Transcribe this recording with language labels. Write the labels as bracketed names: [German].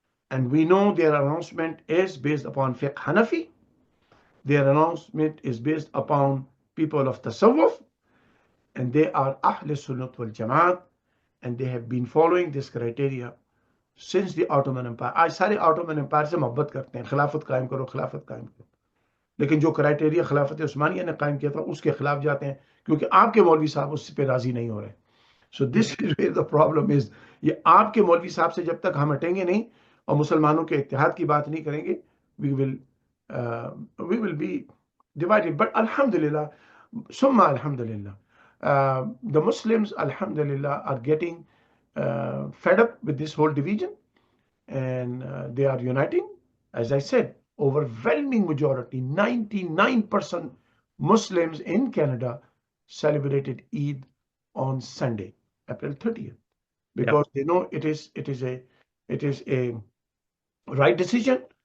[English] And we know their announcement is based upon fiqh Hanafi. Their announcement is based upon people of Tasawwuf, and they are Ahl Sunnat wal Jamaat, and they have been following this criteria since the Ottoman Empire. [Hindi] आज सारे Ottoman Empire से मोहब्बत करते हैं, खिलाफत कायम करो, खिलाफत कायम करो. लेकिन जो क्राइटेरिया खिलाफत उस्मानिया ने कायम किया था उसके खिलाफ जाते हैं, क्योंकि आपके मौलवी साहब उस पे राजी नहीं हो रहे. [English] So this is where the problem is. [Hindi] ये आपके मौलवी साहब से जब तक हम हटेंगे नहीं और मुसलमानों के इत्तेहाद की बात नहीं करेंगे, [English] we will be divided. But alhamdulillah, summa alhamdulillah, the Muslims alhamdulillah are getting fed up with this whole division, and they are uniting. As I said, overwhelming majority, 99% Muslims in Canada celebrated Eid on Sunday, April 30th, because they know it is a right decision.